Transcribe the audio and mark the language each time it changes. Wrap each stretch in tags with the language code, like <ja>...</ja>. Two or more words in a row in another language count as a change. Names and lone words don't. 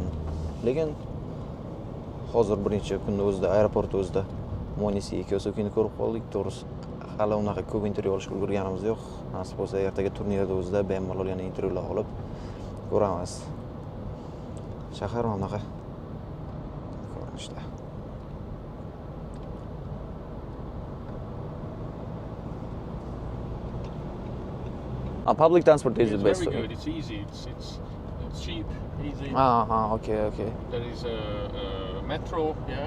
<uz>Lekin hozir birinchi kunda o'zida aeroportda o'zida Monisi Kiyosakini ko'rib qoldik. To'g'risi, hali unaqa ko'p intervyu olishga ulgurganimiz yo'q. Nasib bo'lsa, ertaga turnirda o'zida bemalol yana intervyular olib ko'ramiz. Shahar mana bunaqa ko'rinishda.</uz> <en>Public transport is the It's best. very good. It's easy. It's cheap, easy. Okay. There is a metro, yeah,</en>